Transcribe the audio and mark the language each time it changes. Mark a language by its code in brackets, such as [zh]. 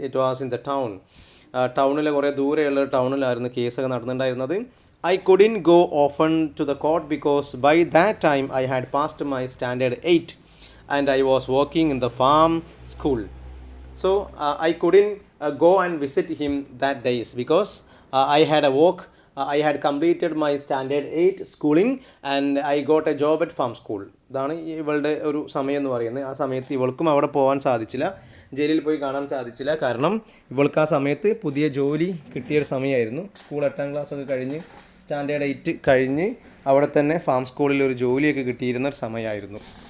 [en] It was in the town. [ml] ടൗണിലെ കുറേ ദൂരെയുള്ള ടൗണിലായിരുന്നു കേസൊക്കെ നടന്നിട്ടുണ്ടായിരുന്നത്. [en] I couldn't go often to the court because by that time I had passed my standard 8 and I was working in the farm school. So I couldn't go and visit him that days because I had a work. I had completed my standard 8 schooling and I got a job at farm school. [ml] ഇതാണ് ഇവളുടെ ഒരു സമയം എന്ന് പറയുന്നത്. ആ സമയത്ത് ഇവൾക്കും അവിടെ പോകാൻ സാധിച്ചില്ല, ജയിലിൽ പോയി കാണാൻ സാധിച്ചില്ല. കാരണം ഇവൾക്ക് ആ സമയത്ത് പുതിയ ജോലി കിട്ടിയൊരു സമയമായിരുന്നു. സ്കൂൾ 8ാം ക്ലാസ്സൊക്കെ കഴിഞ്ഞ് സ്റ്റാൻഡേർഡ് 8 കഴിഞ്ഞ് അവിടെ തന്നെ ഫാം സ്കൂളിൽ ഒരു ജോലിയൊക്കെ കിട്ടിയിരുന്ന ഒരു സമയമായിരുന്നു.